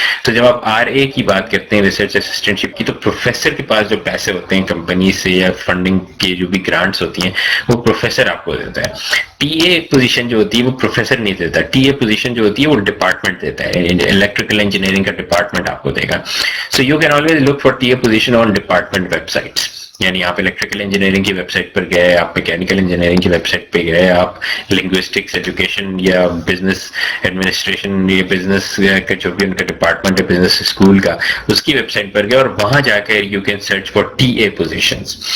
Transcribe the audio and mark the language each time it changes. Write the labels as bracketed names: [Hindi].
[Urdu] تو جب آپ آر اے کی بات کرتے ہیں ریسرچ اسسٹنٹ شپ کی, تو پروفیسر کے پاس جو پیسے ہوتے ہیں کمپنی سے یا فنڈنگ کی جو بھی گرانٹس ہوتی ہیں وہ پروفیسر آپ کو دیتا ہے. ٹی اے پوزیشن جو ہوتی ہے وہ پروفیسر نہیں دیتا, ٹی اے پوزیشن جو ہوتی ہے وہ ڈپارٹمنٹ دیتا ہے, الیکٹریکل انجینئرنگ کا ڈپارٹمنٹ آپ کو دے گا. [English] So you can always look for T A position on department websites. [Urdu] یعنی آپ الیکٹریکل انجینئرنگ کی ویب سائٹ پر گئے, آپ میکینیکل انجینئرنگ کی ویب سائٹ پہ گئے, آپ لنگوسٹکس ایجوکیشن یا بزنس ایڈمنسٹریشن یا بزنس کا جو بھی ان کا ڈپارٹمنٹ ہے بزنس اسکول کا, اس کی ویب سائٹ پر گئے اور وہاں جا کر [English] You can search for T A positions.